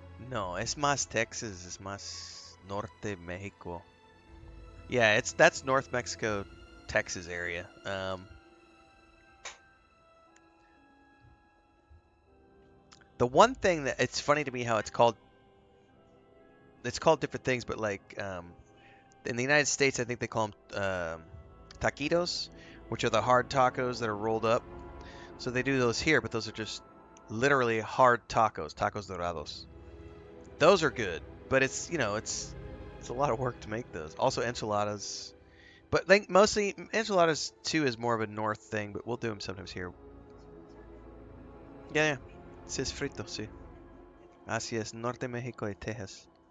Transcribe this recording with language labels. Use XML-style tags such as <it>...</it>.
<es>No, es más Texas, es más norte México.</es> <en>Yeah, that's North Mexico, Texas area. The one thing that it's funny to me how it's called different things, but like in the United States, I think they call them taquitos, which are the hard tacos that are rolled up. So they do those here, but those are just literally hard tacos, tacos dorados. Those are good, but it's it's a lot of work to make those. Also enchiladas, but like mostly enchiladas too is more of a north thing, but we'll do them sometimes here.</en> <es>Yeah. Sí, es frito, sí. Así es, Norte México y Texas.</es>